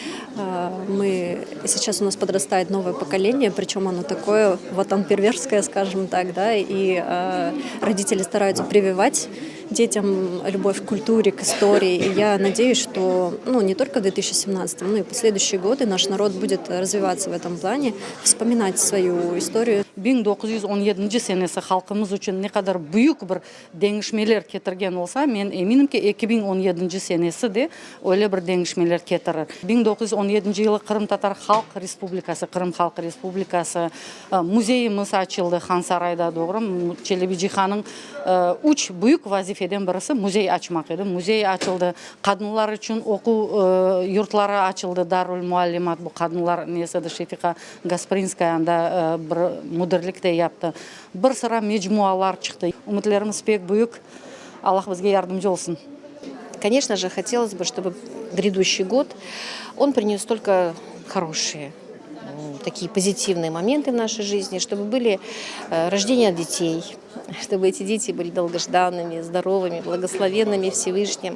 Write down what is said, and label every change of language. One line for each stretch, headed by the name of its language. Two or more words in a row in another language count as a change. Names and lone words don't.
Russian: Сейчас у нас подрастает новое поколение, причем оно такое ватанперверское, скажем так, да, и родители стараются прививать детям любовь к культуре, к истории. И я надеюсь, что не только в 2017, но и в последующие годы наш народ будет развиваться в этом плане, вспоминать свою историю.
Crimean Tatar: 1917 senesi halkımız için ne kadar büyük bir değişmeler getirgen olsa, men eminim ki 2017 senesi de öyle bir değişmeler getirir. 1917 yılı Kırım Tatar Halk Respublikası, Kırım Halk Respublikası muzeyimiz açıldı Hansaray'da doğru. Çelebi Cihan'ın üç büyük vazifeden birisi muzey açmak idi. Muzey açıldı. Kadınlar için oku yurtları açıldı. Darul Muallimat bu kadınlar nesedi Şefika Gasprinskaya'nda bir müdürlük de yaptı. Bir sıra mecmualar çıktı. Umutlarımız pek büyük. Allah bizге yardımcı olsun.
Russian: Конечно же, хотелось бы, чтобы грядущий год, он принес только хорошие, такие позитивные моменты в нашей жизни, чтобы были рождения детей, чтобы эти дети были долгожданными, здоровыми, благословенными Всевышним.